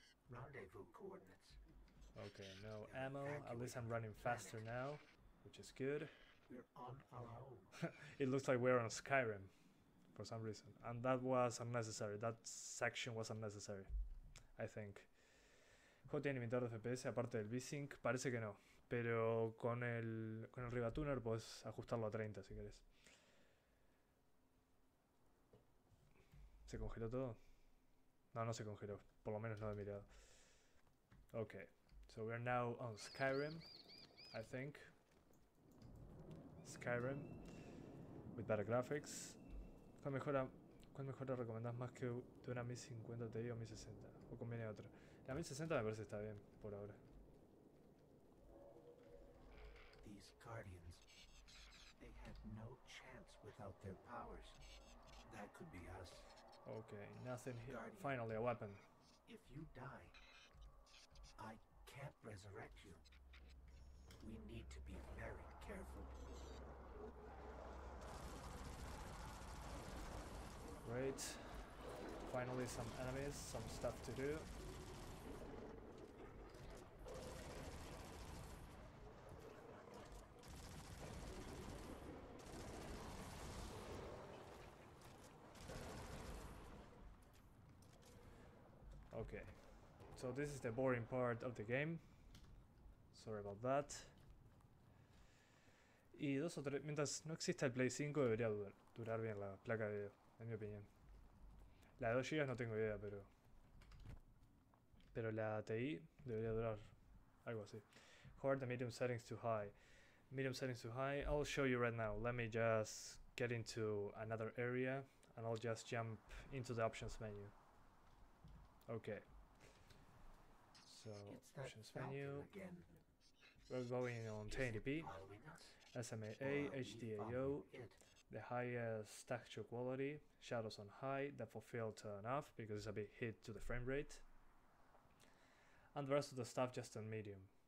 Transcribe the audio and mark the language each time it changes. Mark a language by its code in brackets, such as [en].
[en] Rendezvous coordinates. Okay, no ammo. At least I'm running faster now, which is good. We're on our own. It looks like we're on Skyrim for some reason, and that was unnecessary. That section was unnecessary, I think. [es] ¿Juego tiene limitador de FPS aparte del V-Sync? Parece que no, pero con el Ribatuner puedes ajustarlo a 30 si querés. ¿Se congeló todo? No, no se congeló, por lo menos no he mirado. [en] Okay, so we're now on Skyrim, I think. Skyrim with better graphics. [es] ¿Cuál mejora recomendás más que de una 1050 Ti o 1060? ¿O conviene otra? La 1060 me parece que está bien por ahora. [en] These guardians, they had no chance without their powers. That could be us. Okay, nothing here. Finally a weapon. If you die, I can't resurrect you. We need to be very careful. Great. Finally some enemies, some stuff to do. Okay, so this is the boring part of the game. Sorry about that. [es] Y 2 o 3, mientras no exista el Play 5 debería durar bien la placa de video, en mi opinión. La de 2 GB no tengo idea, pero la TI debería durar algo así. [en] Hard and medium settings to high. Medium settings to high, I'll show you right now. Let me just get into another area and I'll just jump into the options menu. Okay. So, options menu. We're going on 1080p, SMAA, HDAO, the highest texture quality, shadows on high, depth of field turn off because it's a bit hit to the frame rate, and the rest of the stuff just on medium.